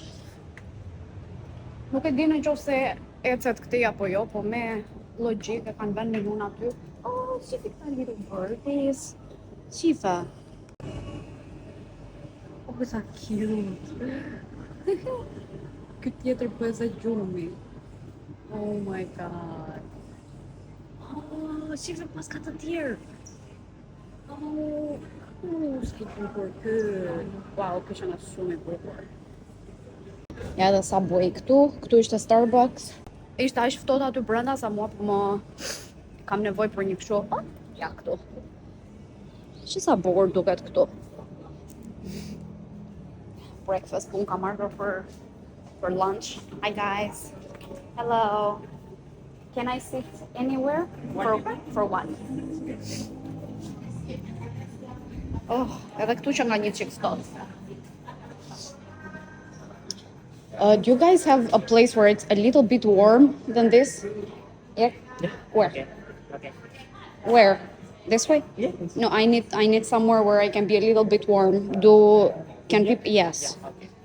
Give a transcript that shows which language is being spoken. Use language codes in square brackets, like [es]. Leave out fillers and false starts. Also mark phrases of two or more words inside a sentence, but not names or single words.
[sq] Nuk e di nëse ecet këtej apo jo, po me logjik e kanë vënë menun aty. Oh, si këta [en] little birdies. [sq] Shifa. Oh, sa cute. Ky tjetër po e sa gjumi. [en] Oh my god. [sq] Oh, shifa pas ka të tjerë. Oh, s'ki bukur ky. Wow, ky është shumë i bukur. Ja dhe Subway këtu ishte Starbucks. Ishte aq ftohtë aty brenda sa mua po më kam nevojë për një kështu. Ja këtu. Shi sa bukur duket këtu. Breakfast unë kam marrë [en] for lunch. Hi guys. Hello. Can I sit anywhere? For one. [sq] Oh, edhe këtu që nga një çik ftohtë. [en] Do you guys have a place where it's a little bit warm than this? Yeah. Where? Okay. Where? This way? Yeah. No, I need somewhere where I can be a little bit warm. Can people? Yes. Okay.